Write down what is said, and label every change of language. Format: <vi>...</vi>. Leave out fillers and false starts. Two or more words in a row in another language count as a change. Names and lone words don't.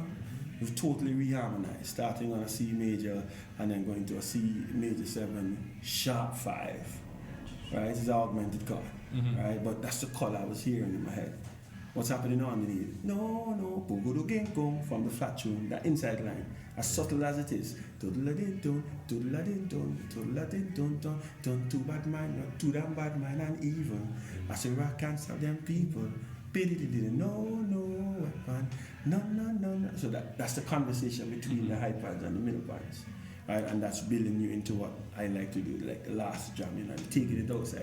<en>We've totally reharmonized, starting on a C major and then going to a C major 7, sharp 5, right? It's an augmented chord, right? But that's the chord I was hearing in my head. What's happening underneath? No, boogado ginkgo from the flat tune, that inside line, as subtle as it is. Toodle-a-din-dun, toodle-a-din-dun, toodle-a-din-dun, dun too bad mind, not too damn bad mind and evil. I say rock can't stop them people. No weapon, no. So that's the conversation between the high pans and the middle pans, right? And that's building you into what I like to do, like the last jam, you know, taking it outside.</en>